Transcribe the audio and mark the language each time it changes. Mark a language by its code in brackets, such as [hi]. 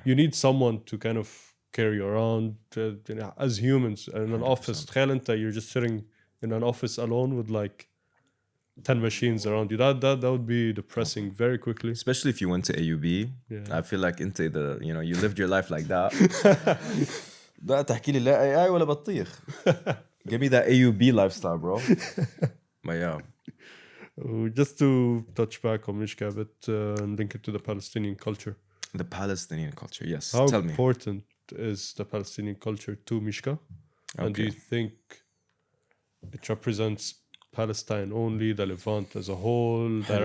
[en] you need someone to kind of carry you around as humans in an 100%. office. [ar] تخيل انت, [en] you're just sitting in an office alone with like 10 machines around you. That would be depressing very quickly. Especially if you went to AUB. Yeah. I feel like you lived your life like that. [ar] لا تحكي لي لا AI ولا بطيخ. [en] Give me that AUB lifestyle, bro. But yeah. Just to touch back on Mishka a bit and link it to the Palestinian culture. The Palestinian culture, yes. How Tell me. important is the Palestinian culture to Mishka? And do Okay. you think it represents Palestine only, the Levant as a whole, the Arab